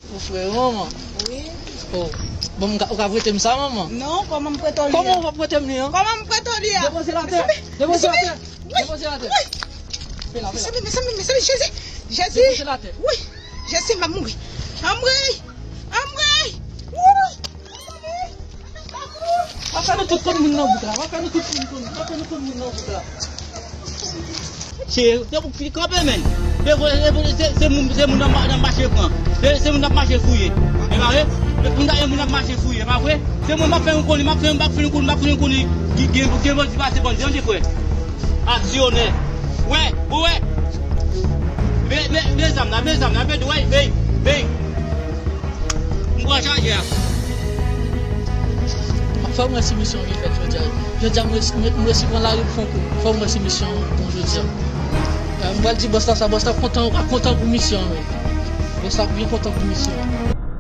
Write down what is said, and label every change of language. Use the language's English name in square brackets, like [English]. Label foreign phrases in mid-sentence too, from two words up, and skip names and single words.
[Haitian Creole] Ou frè, manman? Wi. Oh. Bon, ou ka, ou ka prete m sa, manman? Non, kòman m prete li? Kòman ou va prete m li, an? Kòman m prete li, an? Depoze la tè. Mese, Depoze la mese, tè. wi. Depoze la tè. Wi. Fè la, fè la. Mese, mese, mese, mese, Jezi. Jezi. Depoze la tè. Wi. Jezi, m va mouri. M va mouri. M va mouri. Wi. Va fè nou tout konn moun nan bout la. Va fè nou tout konn moun, va fè nou tout moun nan bout la. Se, se pou fi kanpe, men. Se, se, se, se moun, se moun nan ma-, nan mache pran. Se, se moun nan mache fouye. E ba vre? Se moun nan, moun nan mache fouye, ba vre? Se moun m ap fè yon koni, m ap fè yon, m ap fè yon koni, m ap fè yon koni. Ki gen, gen bon di pase bon, jan di fwe. Aksyonè. Wè, wè. Be, be, be zam la, be zam la, be, wè, be, be. M kwa chaje a. Fò mwen si misyon ki fèt jodi a. Jodi a mwen si, mwen, mwen si pran lari pou fè yon kou. Fò mwen si misyon pou jodi a. Euh, mwen di bòs la sa, bòs la kontan, kontan pou misyon, wè. Bòs la byen kontan pou misyon.